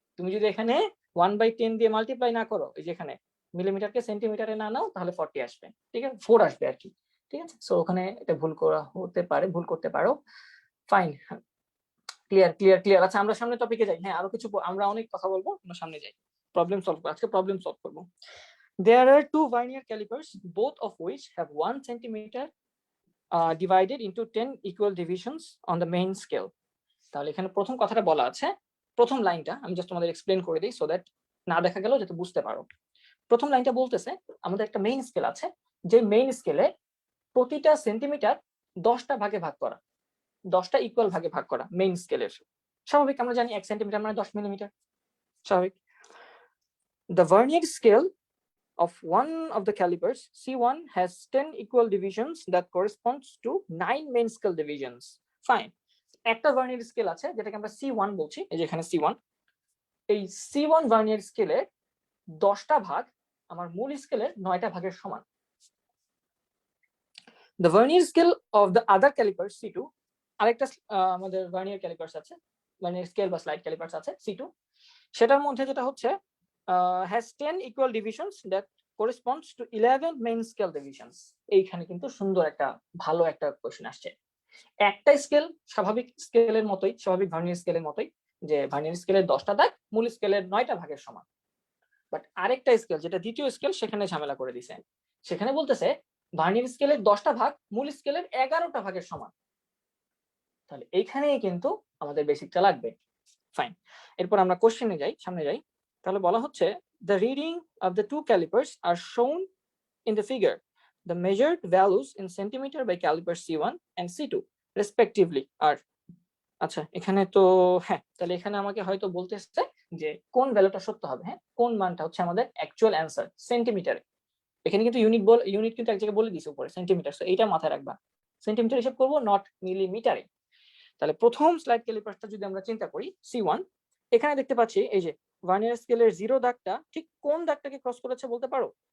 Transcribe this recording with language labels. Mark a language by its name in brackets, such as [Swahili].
[Bangla] তুমি যদি এখানে 1/10 দিয়ে মাল্টিপ্লাই না করো, এই যে এখানে মিলিমিটারকে সেন্টিমিটারে না নাও, তাহলে 40 আসবে। ঠিক আছে, 4 আসবে আর কি। ঠিক আছে, সো ওখানে এটা ভুল করা হতে পারে, ভুল করতে পারো। Fine, clear clear clear. আচ্ছা আমরা সামনে টপিকে যাই। হ্যাঁ, আরো কিছু আমরা অনেক কথা বলবো, আমরা সামনে যাই। প্রবলেম সলভ করবো আজকে, প্রবলেম সলভ করবো। [English] There are two vernier calipers, both of which have 1 centimeter divided into 10 equal divisions on the main scale. [Bangla] তাহলে এখানে প্রথম কথাটা বলা আছে, প্রথম লাইনটা আমি জাস্ট তোমাদের এক্সপ্লেন করে দিই, সো দ্যাট না দেখা গেল যাতে বুঝতে পারো। প্রথম লাইনটা বলতেছে আমাদের একটা মেইন স্কেল আছে, যে মেইন স্কেলে প্রতিটা সেন্টিমিটার 10টা ভাগে ভাগ করা, 10টা ইকুয়াল ভাগে ভাগ করা মেইন স্কেলের। স্বাভাবিক, আমরা জানি 1 সেন্টিমিটার মানে 10 মিলিমিটার, স্বাভাবিক। [English] The vernier scale of one of the calipers C1 has 10 equal divisions that corresponds to 9 main scale divisions. [Bangla] Fine, একটা ভার্নিয়ার স্কেল আছে যেটাকে আমরা C1 বলছি, এই যে এখানে C1। এই C1 ভার্নিয়ার স্কেলের 10টা ভাগ আমার মূল স্কেলের 9টা ভাগের সমান। [English] The vernier scale of the other caliper C2, [Bangla] আরেকটা আমাদের ভার্নিয়ার ক্যালিপার্স আছে, ভার্নিয়ার স্কেল বা স্লাইড ক্যালিপার্স আছে C2, সেটার মধ্যে যেটা হচ্ছে [English] has 10 equal divisions that corresponds to 11 main scale divisions. [Bangla] এইখানে কিন্তু সুন্দর একটা ভালো একটা কোশ্চেন আসছে। একটা স্কেল স্বাভাবিক স্কেলের মতোই, স্বাভাবিক ভার্নিয়ার স্কেলের মতোই, যে ভার্নিয়ার স্কেলের 10টা দাগ মূল স্কেলের 9টা ভাগের সমান। বাট আরেকটা স্কেল যেটা দ্বিতীয় স্কেল, সেখানে ঝামেলা করে দিছে। সেখানে বলতেছে ভার্নিয়ার স্কেলের 10টা ভাগ মূল স্কেলের 11টা ভাগের সমান। তাহলে এইখানেই কিন্তু আমাদের বেসিকটা লাগবে। ফাইন, এরপর আমরা কোশ্চেনে যাই, সামনে যাই। তাহলে বলা হচ্ছে [English] the reading of the two calipers are shown in the figure. The measured values in centimeter by caliper C1 and C2 respectively are. [Bangla] আচ্ছা এখানে তো, হ্যাঁ তাহলে এখানে আমাকে হয়তো বলতেছে যে কোন ভ্যালুটা সত্য হবে। হ্যাঁ, কোন মানটা হচ্ছে আমাদের অ্যাকচুয়াল অ্যান্সার সেন্টিমিটারে। এখানে কিন্তু ইউনিট কিন্তু এক জায়গায় বলে দিয়েছে উপরে সেন্টিমিটার, সো এইটা মাথায় রাখবা। সেন্টিমিটার হিসাব করবো, নট মিলিমিটারে। তাহলে প্রথম স্লাইড ক্যালিপারটা যদি আমরা চিন্তা করি C1, এখানে দেখতে পাচ্ছি এই যে ভার্নিয়ার স্কেলের 0 দাগটা ঠিক কোন দাগটাকে ক্রস করেছে বলতে পারো?